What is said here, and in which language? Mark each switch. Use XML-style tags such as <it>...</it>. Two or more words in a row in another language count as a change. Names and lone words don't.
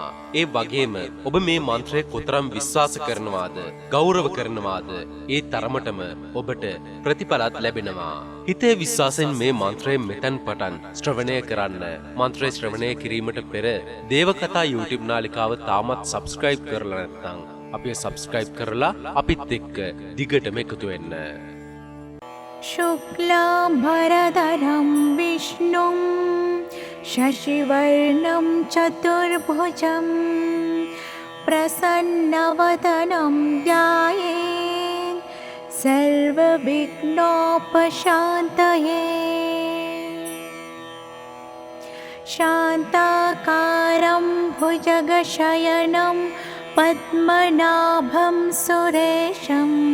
<si>ඒ වගේම ඔබ මේ මන්ත්‍රය කොතරම් විශ්වාස කරනවාද ගෞරව කරනවාද ඒ තරමටම ඔබට ප්‍රතිඵලත් ලැබෙනවා. හිතේ විශ්වාසයෙන් මේ මන්ත්‍රය මෙතෙන් පටන් ශ්‍රවණය කරන්න. මන්ත්‍රය ශ්‍රවණය කිරීමට පෙර දේවකතා YouTube නාලිකාව තාමත් subscribe කරලා නැත්නම් අපි subscribe කරලා අපිත් එක්ක දිගටම එකතු වෙන්න.</si> <sa>शुक्लाम्बरधरं विष्णुं शशिवर्णं चतुर्भुजं प्रसन्नवदनं ध्यायेत् सर्वविघ्नोपशान्तये शान्ताकारं भुजगशयनं पद्मनाभं सुरेशं</sa>